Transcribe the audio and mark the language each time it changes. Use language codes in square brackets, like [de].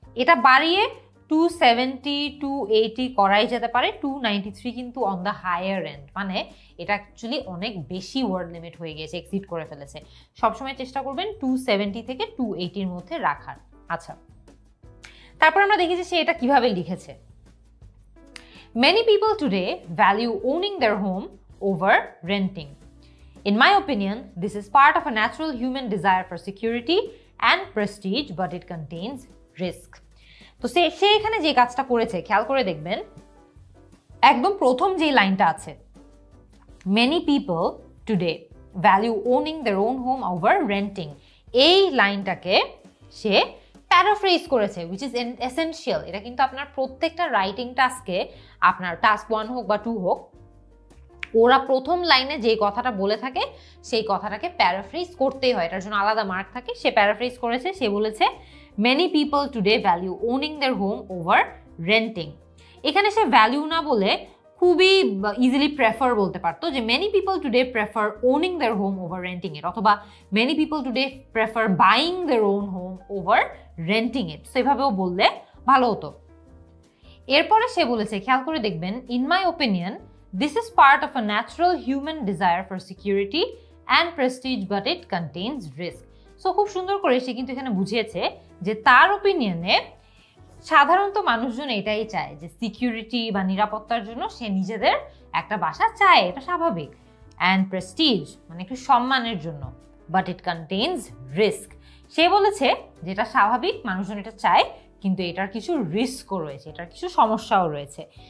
[bn] এটা বাড়িয়ে 270 280 করাই যেতে পারে, 293 কিন্তু অন দ্য হায়ার এন্ড, মানে এটা অ্যাকচুয়ালি অনেক বেশি ওয়ার্ড লিমিট হয়ে গিয়েছে, এক্সিড করে ফেলেছে। সবসময় চেষ্টা করবেন 270 থেকে 280-র মধ্যে রাখার। আচ্ছা, তারপর আমরা দেখি যে সে এটা কিভাবে লিখেছে। [en] Many people today value owning their home over renting. In my opinion, this is part of a natural human desire for security and prestige, but it contains risk. [bn] তো সে এখানে যে কাজটা করেছে খেয়াল করে দেখবেন, একদম প্রথম যে লাইনটা আছে, [en] many people today value owning their own home over renting, [bn] এই লাইনটাকে সে প্যারাফ্রেজ করেছে, [en] which is essential. [bn] এটা কিন্তু আপনার প্রত্যেকটা রাইটিং টাস্কে, আপনার টাস্ক 1 হোক বা 2 হোক, ওরা প্রথম লাইনে যে কথাটা বলে থাকে সেই কথাটাকে প্যারাফ্রেজ করতেই হয়, এটার জন্য আলাদা মার্ক থাকে। সে প্যারাফ্রেজ করেছে, সে বলেছে [en] many people today value owning their home over renting। [bn] এখানে সে ভ্যালু না বলে খুবই ইজিলি প্রেফার বলতে পারতো, যে [en] many people today prefer owning their home over renting it, [bn] অথবা [en] many people today prefer buying their own home over renting it। [bn] সেভাবেও বললে ভালো হতো। এরপরে সে বলেছে, খেয়াল করে দেখবেন, [en] in my opinion this is part of a natural human desire for security and prestige, but it contains risk. [bn] So খুব সুন্দর করে সে কিন্তু এখানে বুঝিয়েছে যে তার ওপিনিয়নে সাধারণত মানুষজন এটাই চায় যে সিকিউরিটি বা নিরাপত্তার জন্য সে নিজেদের একটা বাসা চায়, এটা স্বাভাবিক, অ্যান্ড প্রেস্টিজ মানে একটু সম্মানের জন্য, [en] but it contains risk. [bn] সে বলেছে যেটা স্বাভাবিক, মানুষজন এটা চায়, কিন্তু এটার কিছু রিস্কও রয়েছে, এটার কিছু সমস্যাও রয়েছে।